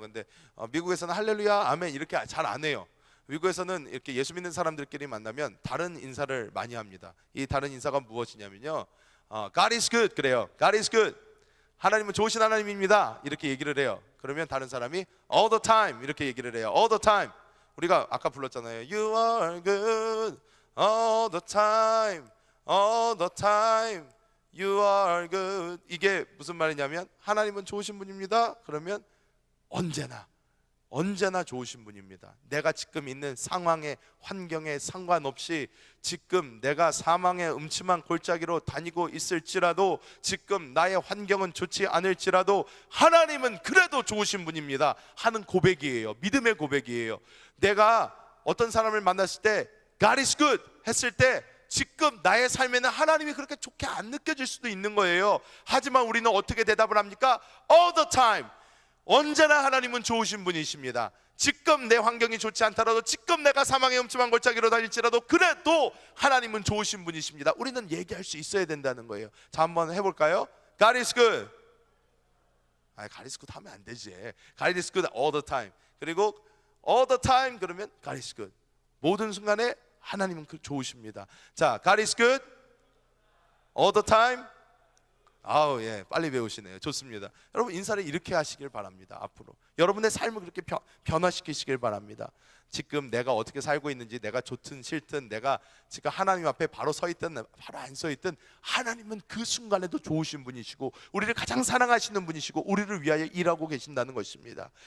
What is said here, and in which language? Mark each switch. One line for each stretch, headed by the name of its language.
Korean: 근데 미국에서는 할렐루야 아멘 이렇게 잘 안 해요. 미국에서는 이렇게 예수 믿는 사람들끼리 만나면 다른 인사를 많이 합니다. 이 다른 인사가 무엇이냐면요,
English: God is good
Korean: 그래요.
English: God is good.
Korean: 하나님은 좋으신 하나님입니다. 이렇게 얘기를 해요. 그러면 다른 사람이
English: all the time
Korean: 이렇게 얘기를 해요.
English: all the time.
Korean: 우리가 아까 불렀잖아요.
English: You are good all the time, all the time. You are good.
Korean: 이게 무슨 말이냐면 하나님은 좋으신 분입니다. 그러면 언제나 좋으신 분입니다. 내가 지금 있는 상황에 환경에 상관없이 지금 내가 사망의 음침한 골짜기로 다니고 있을지라도 지금 나의 환경은 좋지 않을지라도 하나님은 그래도 좋으신 분입니다 하는 고백이에요. 믿음의 고백이에요. 내가 어떤 사람을 만났을 때
English: God is good
Korean: 했을 때 지금 나의 삶에는 하나님이 그렇게 좋게 안 느껴질 수도 있는 거예요. 하지만 우리는 어떻게 대답을 합니까?
English: All the time.
Korean: 언제나 하나님은 좋으신 분이십니다. 지금 내 환경이 좋지 않더라도 지금 내가 사망의 음침한 골짜기로 다닐지라도 그래도 하나님은 좋으신 분이십니다. 우리는 얘기할 수 있어야 된다는 거예요. 자, 한번 해볼까요?
English: God is good. God is good
Korean: 하면 안 되지.
English: God is good all the time.
Korean: 그리고
English: all the time
Korean: 그러면
English: God is good.
Korean: 모든 순간에 하나님은 좋으십니다.
English: 자, God is good all the time.
Korean: 아우, 예, 빨리 배우시네요. 좋습니다. 여러분, 인사를 이렇게 하시길 바랍니다. 앞으로 여러분의 삶을 그렇게 변화시키시길 바랍니다. 지금 내가 어떻게 살고 있는지, 내가 좋든 싫든, 내가 지금 하나님 앞에 바로 서 있든 바로 안 서 있든 하나님은 그 순간에도 좋으신 분이시고 우리를 가장 사랑하시는 분이시고 우리를 위하여 일하고 계신다는 것입니다.